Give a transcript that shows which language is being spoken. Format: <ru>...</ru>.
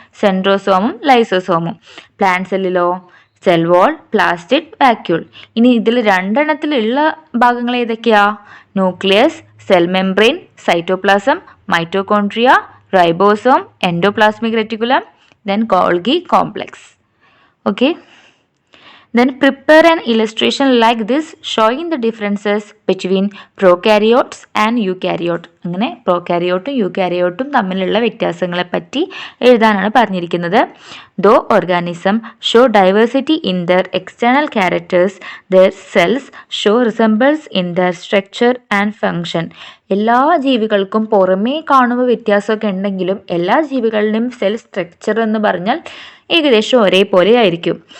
<ml>സെൻട്രോസോമും ലൈസോസോമും. Plant സെല്ലിലോ cell wall, plastid, vacuole. ഇനി ഇതിൽ രണ്ടെണ്ണത്തിലുള്ള ഭാഗങ്ങൾ ഏതൊക്കെയാ? Nucleus, cell membrane, cytoplasm, mitochondria, ribosome, endoplasmic reticulum, then Golgi complex. Okay.</ml> <en>Then prepare an illustration like this showing the differences between prokaryotes and eukaryote.</en> <ml>അങ്ങനെ പ്രോകാരിയോട്ടും യൂകാരിയോട്ടും തമ്മിലുള്ള വ്യത്യാസങ്ങളെ പറ്റി എഴുതാനാണ് പറഞ്ഞിരിക്കുന്നത്.</ml> <en>Though organism show diversity in their external characters, their cells show resembles in their structure and function.</en> <ml>എല്ലാ ജീവികൾക്കും പുറമേ കാണുമ്പോൾ വ്യത്യാസമൊക്കെ ഉണ്ടെങ്കിലും എല്ലാ ജീവികളുടെയും സെൽ സ്ട്രക്ചർ എന്ന് പറഞ്ഞാൽ ഏകദേശം ഒരേപോലെ ആയിരിക്കും.</ml>